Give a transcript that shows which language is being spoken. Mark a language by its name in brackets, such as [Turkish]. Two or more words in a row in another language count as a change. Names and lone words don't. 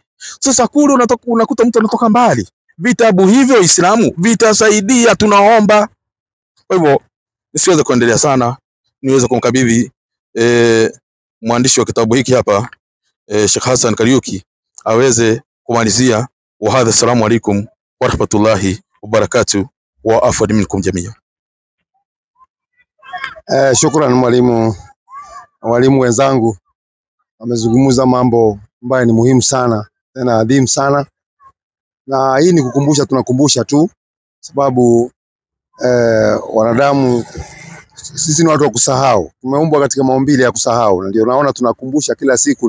[Swahili] Sasa kule unakuta mtu anatoka mbali. Vitabu hivyo Waislamu vitasaidia, tunaomba. Kwa hivyo nisiweze kuendelea sana, niweze kumkabidhi mwandishi wa kitabu hiki hapa, Sheikh Hassan Kariuki, aweze kumalizia. [Arabic] وهذا، السلام عليكم ورحمة الله وبركاته والعفو منكم جميعا. [Swahili] Shukrani walimu wenzangu, wamezungumza mambo ambayo ni muhimu sana tena adhimu sana, na hii ni kukumbusha, tunakumbusha tu sababu wanadamu sisi ni watu wa kusahau, tumeumbwa katika maumbile ya kusahau, na ndio naona tunakumbusha kila siku.